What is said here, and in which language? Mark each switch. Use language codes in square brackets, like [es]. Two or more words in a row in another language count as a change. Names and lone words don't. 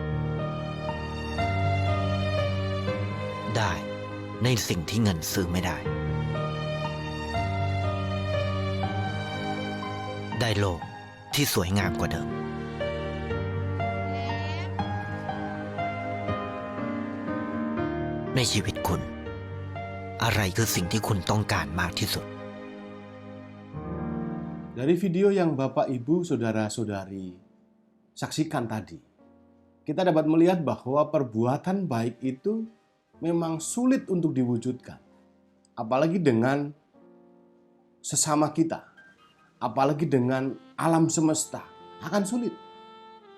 [th] ได้ในสิ่งที่เงินซื้อไม่ได้ได้โลกที่สวยงามกว่าเดิมในชีวิตคุณอะไรคือสิ่งที่คุณต้องการมากที่สุด [id] Dari video yang Bapak, Ibu, Saudara-saudari saksikan tadi, kita dapat melihat bahwa perbuatan baik itu memang sulit untuk diwujudkan. Apalagi dengan sesama kita, apalagi dengan alam semesta, akan sulit.